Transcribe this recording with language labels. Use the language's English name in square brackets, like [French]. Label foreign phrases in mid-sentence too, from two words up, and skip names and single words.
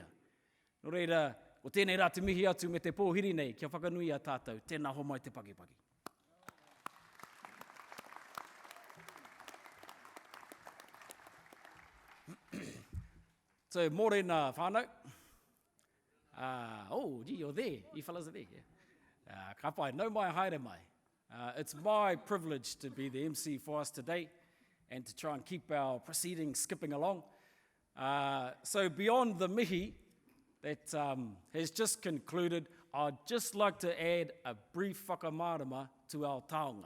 [Māori] Nō reira, o tēnei rā te mihi atu me te pōhiri nei kia whakanuia tātou, tēnā ho mai te pakipaki. So, mōrena whānau. [English] Gee, you're there. You fellas are there. Yeah. [Māori] Ka pai, nau mai haere mai. [English] It's my privilege to be the MC for us today and to try and keep our proceedings skipping along. So beyond the mihi that has just concluded, I'd just like to add a brief whakamārama to our taonga.